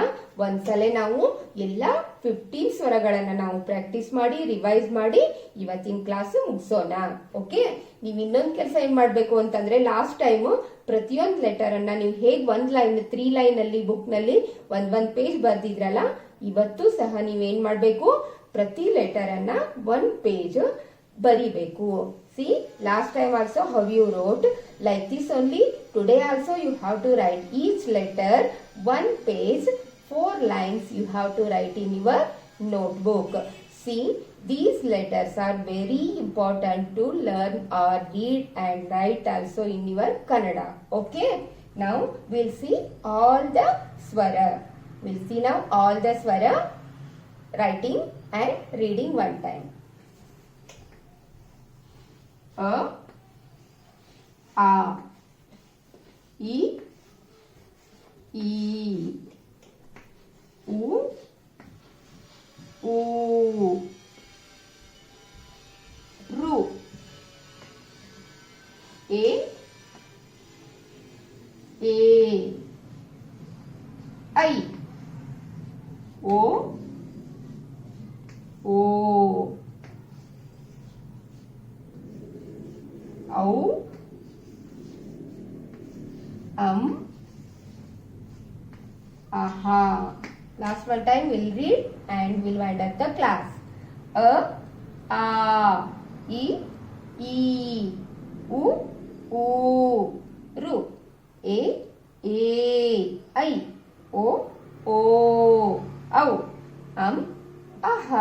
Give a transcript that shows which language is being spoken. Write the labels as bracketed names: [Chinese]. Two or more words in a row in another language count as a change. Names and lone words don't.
[Kannada] ಒಂದ್ಸಲ ನಾವು ಎಲ್ಲ 15 ಸ್ವರಗಳನ್ನ ನಾವು ಪ್ರಾಕ್ಟೀಸ್ ಮಾಡಿ ರಿವೈಸ್ ಮಾಡಿ ಇವತ್ತಿನ ಕ್ಲಾಸ್ ಮುಗಿಸೋಣ. ಓಕೆ, ನೀವು ಇನ್ನೊಂದು ಕೆಲಸ ಏನ್ ಮಾಡ್ಬೇಕು ಅಂತಂದ್ರೆ, [English] last time [Kannada] ಪ್ರತಿಯೊಂದು ಲೆಟರ್ ಅನ್ನ ನೀವು ಹೇಗ್ 1 ಲೈನ್ 3 ಲೈನ್ ಅಲ್ಲಿ ಬುಕ್ ನಲ್ಲಿ ಒಂದ್ ಪೇಜ್ ಬರ್ದಿದ್ರಲ್ಲ, ಇವತ್ತು ಸಹ ನೀವೇನ್ ಮಾಡ್ಬೇಕು, ಪ್ರತಿ ಲೆಟರ್ ಅನ್ನ 1 ಪೇಜ್ ಬರಿಬೇಕು. [English] See, last time also how you wrote, like this only. Today also you have to write each letter 1 page, 4 lines you have to write in your notebook. See, these letters are very important to learn or read and write also in your Kannada. Okay, now we'll see all the swara. We'll see now all the swara writing and reading one time. [Kannada] A, A, E, E, U, U, Ru, A, I, O, O, Au, Aha. [English] Last one time we'll read and we'll wind up the class. [Kannada] A, E, U, Ru, A, I, O, Au, Aha.